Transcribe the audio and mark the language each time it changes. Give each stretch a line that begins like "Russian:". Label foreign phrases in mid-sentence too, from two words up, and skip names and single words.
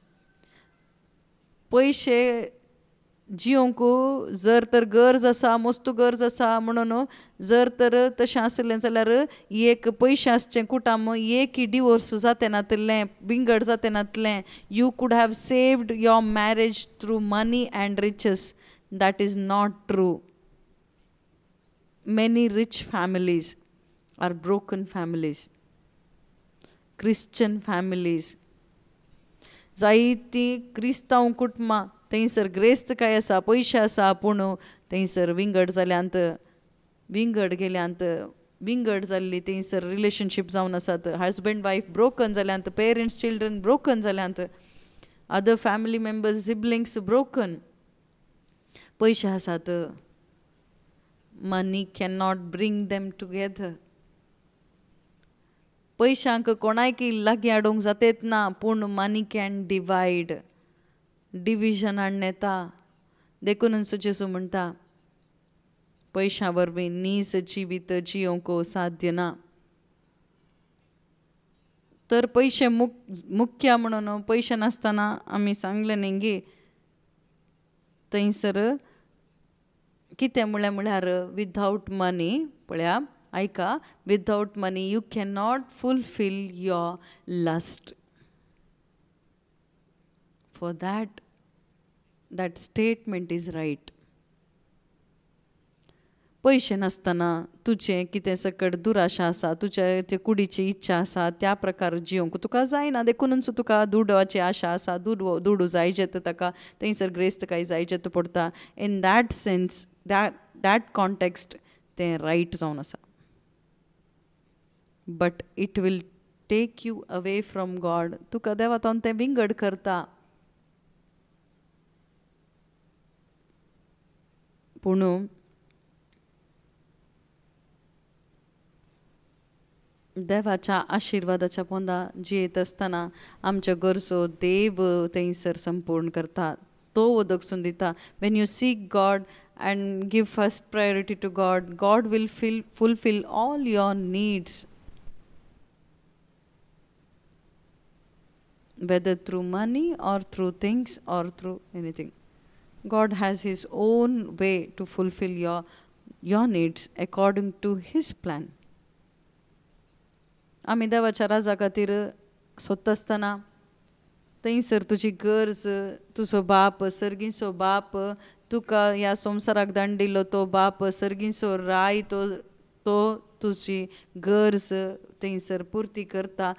Konkani: पयशे जियोंक जर तर गरज आसा, मस्तू गरज आसा म्हणून जर तर तशें आसलें जाल्यार एक पयशे आसचे कुटाम एकय डिवोर्स जाते नातलें, विंगड जाते नातलें.
English: You could have saved your marriage through money and riches. That is not true. Many rich families are broken families, Christian families.
Konkani: जायतीं क्रिस्तांव कुटुंबां थंयसर ग्रेस्त काय आसा, पयशे आसा, पूण थंयसर विंगड जाल्यांत, विंगड गेल्यांत, विंगड जाल्ली थंयसर रिलेशनशीप जावन आसात.
English: husband wife broken जाल्यांत, parents children broken जाल्यांत, other family members siblings broken.
Konkani: पयशे आसात,
English: Money can not bring them together.
Konkani: पयशांक कोणायकी लागीं हाडूंक जातेत ना, पूण
English: money can divide,
Konkani: डिविजन हाडून येता. देखून जेजू म्हणटा पयशां वरवीं नीज जिवीत जियोंक साध्य ना. तर पयशे मुख्य म्हणून पयशे नासतना आमी सांगलें न्ही गी, थंयसर कितें म्हळ्यार
English: without money,
Konkani: पळया आयका,
English: without money you can not fulfill your lust. फॉर that statement is right.
Konkani: पयशे नासतना तुजें कितें सकट दुराशा आसा, तुज्या ते कुडीची इच्छा आसा त्या प्रकार जियोंक तुका जायना. देखूनच तुका दुडवाची आशा आसा, दुडू जाय जेता ताका थंयसर ग्रेस्तकाय जाय जेता पडटा.
English: in that sense that context
Konkani: तें रायट जावन आसा.
English: But it will take you away from God.
Konkani: तुका देवातान तें विंगड करता. पूण देवाच्या आशिर्वादाच्या पोंदा जियेत आसतना आमच्यो गरजो देव थंयसर संपूर्ण करता, तो वदकसून दिता.
English: When you seek God and give first priority to God, God will fulfill all your needs, whether through money or through things or through anything. God has his own way to fulfill your needs according to his plan.
Konkani: आमी देवाच्या राजा खातीर सोदता आसतना थंयसर तुजी गरज, तुजो बाप, सर्गीचो बाप, तुका ह्या संवसाराक धाडिल्लो तो बाप, सर्गीचो राय, तो तुजी गरज थंयसर पुर्ती करता.